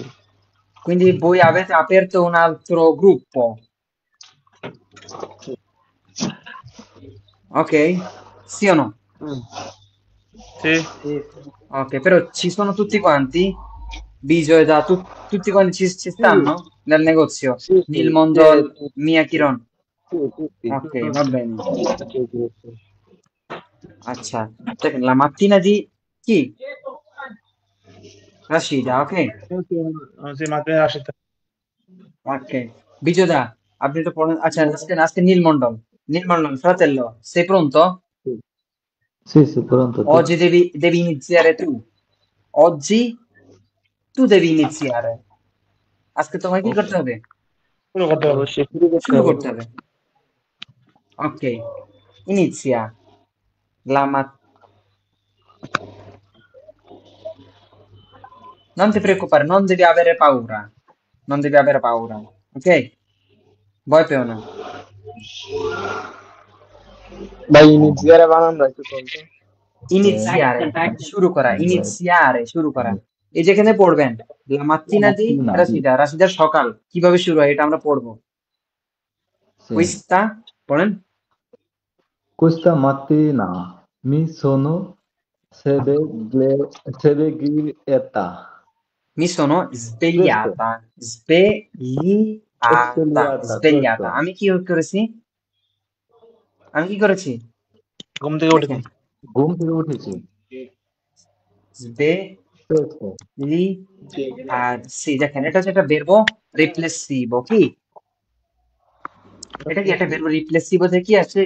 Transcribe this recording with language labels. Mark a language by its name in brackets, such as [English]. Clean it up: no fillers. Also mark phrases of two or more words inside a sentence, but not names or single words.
[Italian] Quindi voi avete aperto un altro gruppo, ok? Sì o no? Mm. Sì, sì. Ok, però ci sono tutti quanti? Biggio e tutti quanti ci Sì, stanno nel negozio? Nel c'è mondo Mia tutti. Chiron? Sì, tutti. Ok, va bene. C'è il gruppo. [Bangla] আচ্ছা দেখেন [Italian] la mattina di chi? Rashida, ok? Sì, ma te lasci [Bangla] Ok. বিজয়দা আপনি তো পড়েন আচ্ছা আজকে নীলমণ্ডল [Italian] fratello sei pronto? Sì. Sì, pronto tu. Oggi devi iniziare tu. Oggi tu devi iniziare [Bangla] আজকে তোমায় কি করতে হবে? [Italian] quello che devo. [Bangla] অবশ্যই শুরু করতে শুরু হবে। করতে হবে। [Italian] Ok, inizia la mat- non ti preoccupare, non devi avere paura. Non devi avere paura, [Bangla] ok? ভয় পেও না। ভাই iniziare বানান একটু বলতো Iniziare, শুরু করা। এই যেখানে পড়বেন [Italian] la mattina di Mattina di. [Bangla] রাশিদার সকাল কিভাবে শুরু হয় এটা আমরা পড়বো। [Italian] Sì. [Bangla] Questa, পড়েন। [Italian] Questa mattina mi sono svegliata. Mi sono Questo. svegliata, Svegliata, svegliata। questo. [Bangla] আমি কি করেছি? আমি কি করেছি? ঘুম থেকে উঠেছি দেখেন, ঘুম থেকে উঠেছি। Questo. svegliarsi, দেখেন এটা হচ্ছে একটা [Italian] verbo riflessivo, [Bangla] কি? এটা কি একটা [Italian] verbo riflessivo [Bangla] থেকে কি আসছে?